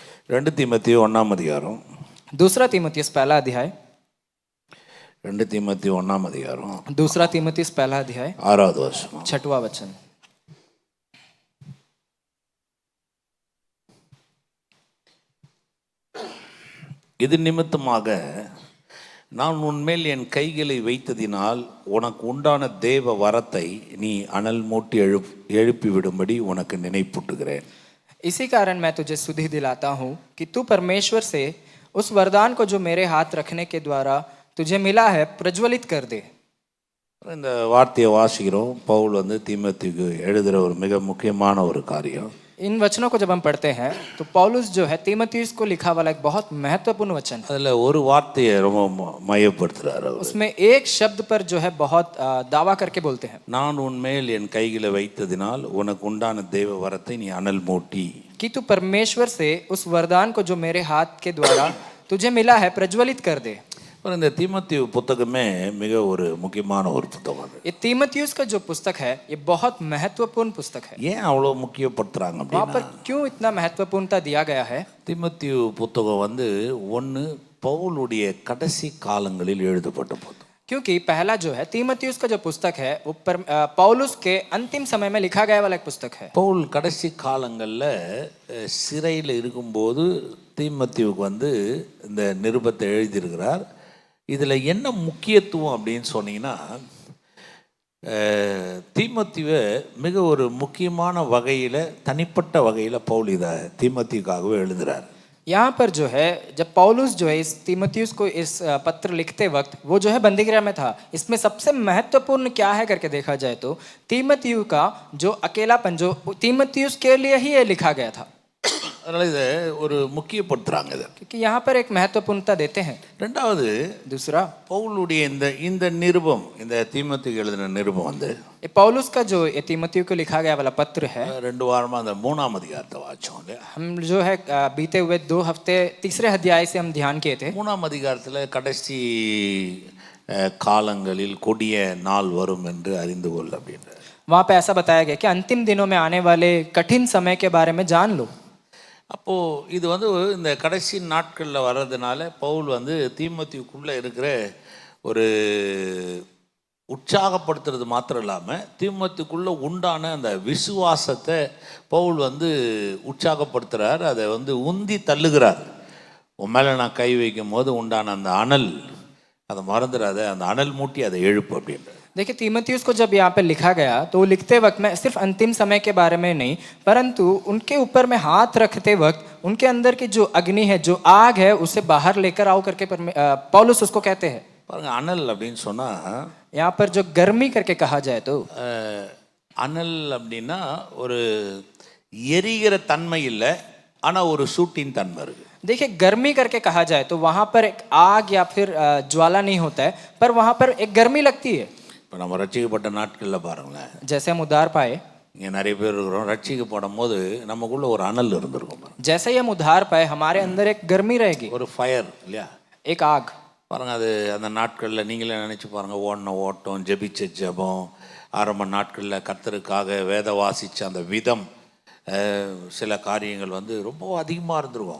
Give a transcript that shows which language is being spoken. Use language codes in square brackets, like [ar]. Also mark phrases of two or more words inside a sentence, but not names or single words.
[ta] 2 தீமோத்தேயு 1ஆம் அதிகாரம். [hi] दूसरा तीमुथियुस पहला अध्याय [ta] 2 தீமோத்தேயு 1ஆம் அதிகாரம். [hi] दूसरा तीमुथियुस पहला अध्याय [ta] 6வது வசனம். [hi] 6वां वचन। [ta] இது நிமித்தமாக நான் உன்மேல் என் கைகளை வைத்ததினால் உனக்கு உண்டான தேவ வரத்தை நீ அனல் மூட்டி எழுப்பிவிடும்படி உனக்கு நினைப்பூட்டுகிறேன். [hi] इसी कारण मैं तुझे सुधि दिलाता हूँ कि तू परमेश्वर से उस वरदान को जो मेरे हाथ रखने के द्वारा तुझे मिला है प्रज्वलित कर दे। [ta] இந்த வார்த்தையை வாசிக்கிறோம். பவுல் தீமோத்தேயுக்கு எழுதுகிற ஒரு மிக முக்கியமான ஒரு காரியம். [hi] इन वचनों को जब हम पढ़ते हैं तो पौलुस जो है तीमुथियुस को लिखा वाला एक बहुत महत्वपूर्ण वचन है। [ta] அதில் ஒரு வார்த்தையை ரொம்ப மையப்படுத்துறாரு. [hi] उसमें एक शब्द पर जो है बहुत दावा करके बोलते हैं, [ta] நான் உன்மேல் என் கைகளை வைத்ததினால் உனக்கு உண்டான தேவ வரத்தை நீ அனல் மூட்டி, [hi] कि तू परमेश्वर से उस वरदान को जो मेरे हाथ के द्वारा तुझे मिला है प्रज्वलित कर दे। [ta] இந்த தீமோத்தேயு புத்தகமே மிக ஒரு முக்கியமான ஒரு புத்தகம். [hi] ये तीमुथियुस का जो पुस्तक है ये बहुत महत्वपूर्ण पुस्तक है। [ta] ஏன் அவ்வளோ முக்கியப்படுத்துறாங்க [hi] वहाँ [ta] அப்படின்னா, [hi] पर क्यों इतना महत्वपूर्णता दिया गया है? [ta] தீமோத்தேயு புத்தகம் ஒன்று பவுலுடைய கடைசி காலங்களில் எழுதப்பட்ட புத்தகம். [hi] क्योंकि पहला जो है तीमुथियुस का जो पुस्तक है वो पौलुस के अंतिम समय में लिखा गया वाला एक पुस्तक है। [ta] பவுல் கடைசி காலங்களில் சிறையில் இருக்கும்போது தீமோத்தேயுக்கு இந்த நிருபத்தை எழுதியிருக்கிறார். இதில் என்ன முக்கியத்துவம் அப்படின்னு சொன்னீங்கன்னா, தீமோத்தேயுவை மிக ஒரு முக்கியமான வகையில், தனிப்பட்ட வகையில் பவுல் இதை தீமோத்தேயுக்காகவே எழுதுகிறார். [hi] यहाँ पर जो है जब पौलुस जो है इस तीमुथियुस को इस पत्र लिखते वक्त वो जो है बंदीगृह में था, इसमें सबसे महत्वपूर्ण क्या है करके देखा जाए तो तीमुथियु का जो अकेलापन जो तीमुथियुस के लिए ही ये लिखा गया था। [ta] அதனால் இதை ஒரு முக்கியப்படுத்துகிறாங்க இதை, [hi] क्योंकि यहाँ पर एक महत्वपूर्णता देते हैं। [ta] ரெண்டாவது, [hi] दूसरा, [ta] பவுலுடைய இந்த நிருபம், இந்த தீமோத்தேயுக்கு எழுதின நிருபம் [hi] ये पौलुस का जो ये तीमुथियु को लिखा गया वाला पत्र है, [ta] 2 வாரமாக அந்த 3ஆம் அதிகாரத்தை வாச்சோம் இல்லையா? [hi] हम जो है बीते हुए 2 हफ्ते तीसरे अध्याय से हम ध्यान किए थे। [ta] 3ஆம் அதிகாரத்தில் கடைசி காலங்களில் கொடிய நாள் வரும் என்று அறிந்து கொள் அப்படின்ற, [hi] वहाँ पे ऐसा बताया गया कि अंतिम दिनों में आने वाले कठिन समय के बारे में जान लो। [ta] அப்போது இது இந்த கடைசி நாட்களில் வர்றதுனால பவுல் தீமோத்தேயுக்குள்ளே இருக்கிற ஒரு உற்சாகப்படுத்துறது மாத்திரம் இல்லாமல் தீமோத்தேயுக்குள்ளே உண்டான அந்த விசுவாசத்தை பவுல் உற்சாகப்படுத்துகிறார், அதை உந்தி தள்ளுகிறார். உன் மேலே நான் கை வைக்கும் போது உண்டான அந்த அனல், அதை மறந்துடாத, அந்த அனல் மூட்டி அதை எழுப்பு அப்படின்ற. [hi] देखिए तीमुथियुस को जब यहाँ पे लिखा गया तो लिखते वक्त में सिर्फ अंतिम समय के बारे में नहीं, परंतु उनके ऊपर में हाथ रखते वक्त उनके अंदर की जो अग्नि है, जो आग है, उसे बाहर लेकर आओ करके पौलुस उसको कहते हैं। [ta] அனல் அப்படின்னு சொன்னால், [hi] यहाँ पर जो गर्मी करके कहा जाए तो [ta] அனல் அப்படின்னா ஒரு எரிகிற தன்மை இல்லை, ஆனால் ஒரு சூட்டின் தன்மை இருக்குது. [hi] देखिए गर्मी करके कहा जाए तो वहाँ पर एक आग या फिर ज्वाला नहीं होता है, पर वहाँ पर एक गर्मी लगती है। [ta] இப்போ நம்ம ரட்சிக்கப்பட்ட நாட்களில் பாருங்களேன், [hi] जैसे हम उद्धार पाए, [ta] இங்கே நிறைய பேர் இருக்கிறோம், ரட்சிக்கப்படும் போது நமக்குள்ள ஒரு அனல் இருந்திருக்கும். [hi] जैसे ही हम उद्धार पाए हमारे अंदर एक गर्मी रहेगी, [ta] ஒரு ஃபயர் இல்லையா, [hi] एक आग। [ta] பாருங்கள், அது அந்த நாட்களில் நீங்களே நினச்சி பாருங்கள், ஓடின ஓட்டம், ஜெபிச்ச ஜெபம், ஆரம்ப நாட்களில் கர்த்தருக்காக வேத வாசித்த அந்த விதம், சில காரியங்கள் ரொம்ப அதிகமாக இருந்திருக்கும்.